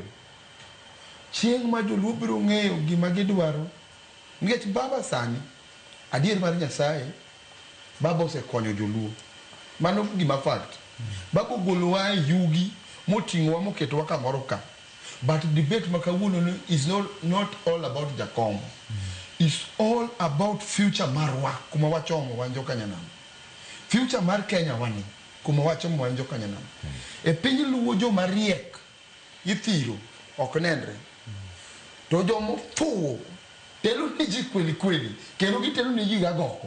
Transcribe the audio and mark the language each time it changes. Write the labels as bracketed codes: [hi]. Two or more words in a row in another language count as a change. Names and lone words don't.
[luo] Chieng' ma joluo biro ng'eyo gima gidwaro. Nikech baba sani adier mar Nyasaye baba osekonyo joluo. Mano gima fact. Baba ogolowa yugi moting'owa moketowa kamoro ka. [en] But debate makawuono is not all about Jakom. It's all about future [luo] marwa kuma wachomo wanjo kanyanam. Future mar Kenya wani kuma wachomo wanjo kanyanam. E piny Luo jo mariek ithiro ok nenre. To jomo fuwo telo ni ji kweli kendo gitelo ni ji gagoko.